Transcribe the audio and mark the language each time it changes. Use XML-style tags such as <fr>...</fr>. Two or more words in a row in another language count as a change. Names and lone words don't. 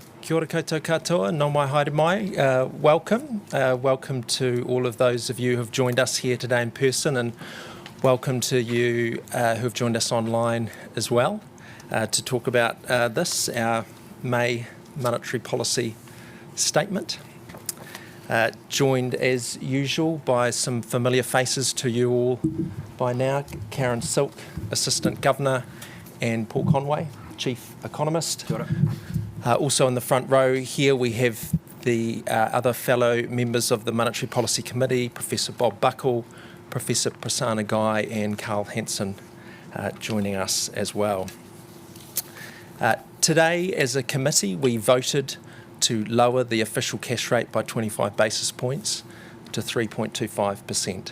<mi>Kia ora koutou katoa, nau mai haere mai.</mi> <en>Welcome. Welcome to all of those of you who have joined us here today in person, and welcome to you who have joined us online as well to talk about our May monetary policy statement. Joined as usual by some familiar faces to you all by now, Karen Silk, Assistant Governor, and Paul Conway, Chief Economist.</en> <mi>Kia ora.</mi> <en>Also in the front row here we have the other fellow members of the Monetary Policy Committee, Professor Bob Buckle, Professor Prasanna Gai and Carl Hansen joining us as well. Today as a committee we voted to lower the official cash rate by 25 basis points to 3.25%.</en>